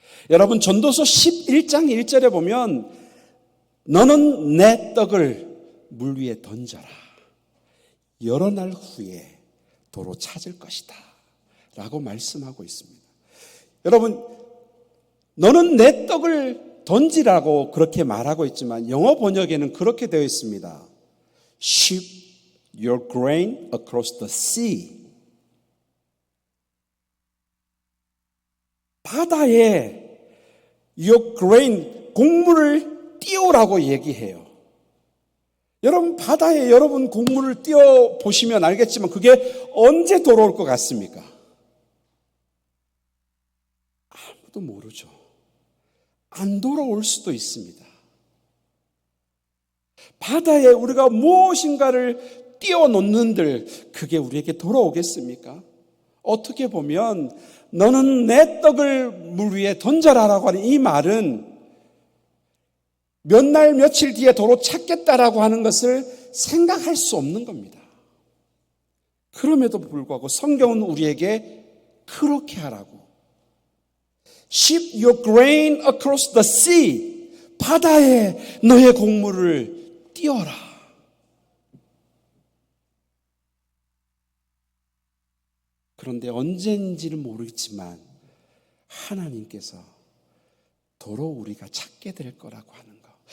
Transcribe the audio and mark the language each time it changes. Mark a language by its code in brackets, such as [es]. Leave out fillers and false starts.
[ko] 여러분, 전도서 11장 1절에 보면 너는 내 떡을 물 위에 던져라. 여러 날 후에 도로 찾을 것이다 라고 말씀하고 있습니다. 여러분, 너는 내 떡을 던지라고 그렇게 말하고 있지만 영어 번역에는 그렇게 되어 있습니다. [en] Ship your grain across the sea. [ko] 바다에 [en] your grain, [ko] 곡물을 띄우라고 얘기해요. 여러분, 바다에 여러분 곡물을 띄워 보시면 알겠지만 그게 언제 돌아올 것 같습니까? 아무도 모르죠. 안 돌아올 수도 있습니다. 바다에 우리가 무엇인가를 띄워 놓는들 그게 우리에게 돌아오겠습니까? 어떻게 보면 너는 내 떡을 물 위에 던져라라고 하는 이 말은 몇 날 며칠 뒤에 도로 찾겠다라고 하는 것을 생각할 수 없는 겁니다. 그럼에도 불구하고 성경은 우리에게 그렇게 하라고. [en] Ship your grain across the sea. [ko] 바다에 너의 곡물을 띄워라. 그런데 언제인지는 모르겠지만 하나님께서 도로 우리가 찾게 될 거라고 하는 거.